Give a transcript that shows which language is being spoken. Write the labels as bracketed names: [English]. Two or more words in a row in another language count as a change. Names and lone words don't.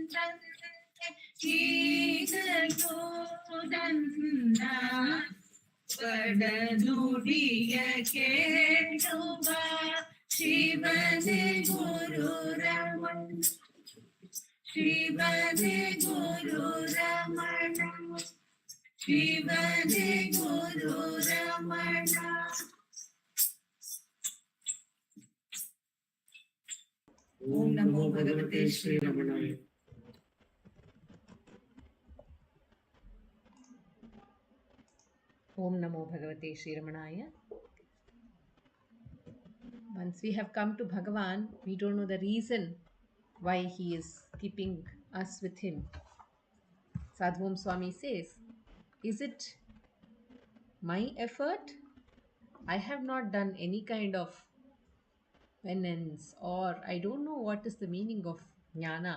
[Kannada] ಬಂದಂತೆ ಈಗಲೂ ನನ್ನ ಪಡನುಡಿಯ ಕೇಳುವ ಶಿವನೇ ಗುರು ರಮಣ ಶಿವನೇ ಗುರು ರಮಣ ಶಿವನೇ ಗುರು ರಮಣ. [Sanskrit] ಓಂ ನಮೋ ಭಗವತೆ ಶ್ರೀ ರಮಣಾಯ. ओं नमो भगवते श्री रमणाय. [English] Once we have come to Bhagavan, we don't know the reason why he is keeping us with him. Sadhguru Swami says, is it my effort? I have not done any kind of penance, or I don't know what is the meaning of jnana.